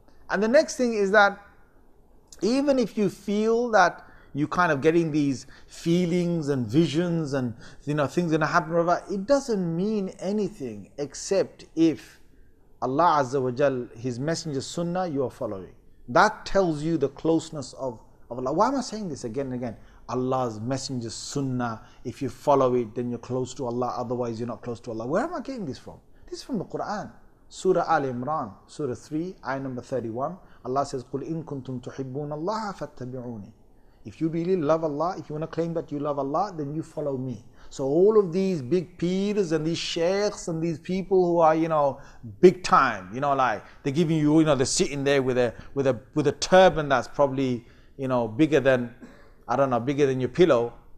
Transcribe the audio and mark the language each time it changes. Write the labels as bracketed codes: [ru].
[en] And the next thing is that even if you feel that you're kind of getting these feelings and visions and things going to happen, it doesn't mean anything except if Allah Azza wa Jal, His Messenger's sunnah, you are following. That tells you the closeness of Allah. Why am I saying this again and again? Allah's Messenger's sunnah, if you follow it, then you're close to Allah, otherwise you're not close to Allah. Where am I getting this from? This is from the Qur'an. Surah Al-Imran, Surah 3, ayah number 31. Allah says, [ar] قُلْ إِن كُنْتُمْ تُحِبُّونَ اللَّهَ فَاتَّبِعُونِ. [en] If you really love Allah, if you want to claim that you love Allah, then you follow me. So all of these big peers and these sheikhs and these people who are, big time, like they're giving you, they're sitting there with a turban that's probably, bigger than, bigger than your pillow.